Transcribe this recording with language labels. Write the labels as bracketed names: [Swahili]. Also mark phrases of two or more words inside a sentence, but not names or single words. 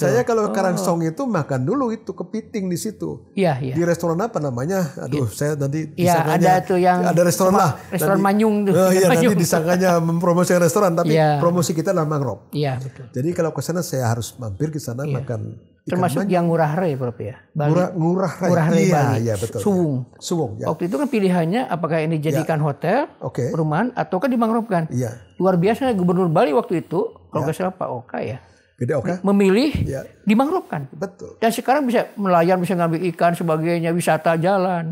[Indonesian] Saya kalau ke Karangsong itu makan dulu itu kepiting di situ. Iya, iya. Di restoran apa namanya? Aduh, saya nanti Iya, disangkanya ada tuh yang ada restoran lah. restoran Nanti- Manyung tuh. Oh, iya, nanti Manyung. disangkanya mempromosikan restoran, tapi Iya. promosi kita adalah mangrove. Iya, betul. Jadi kalau ke sana saya harus mampir ke sana makan ikan Termasuk yang Ngurah Rai, Prof ya. Bali. Ngurah Rai. Ngurah Rai Iya, Bali. iya betul. Suwung. Suwung, ya. Waktu itu kan pilihannya apakah ini dijadikan hotel, Oke. perumahan, atau kan dimangrovkan. Iya. Luar biasa Gubernur Bali waktu itu, kalau nggak salah Pak Oka ya, Gede oke? memilih Iya. dimangrovkan. Betul. Dan sekarang bisa nelayan bisa ngambil ikan sebagainya, wisata jalan.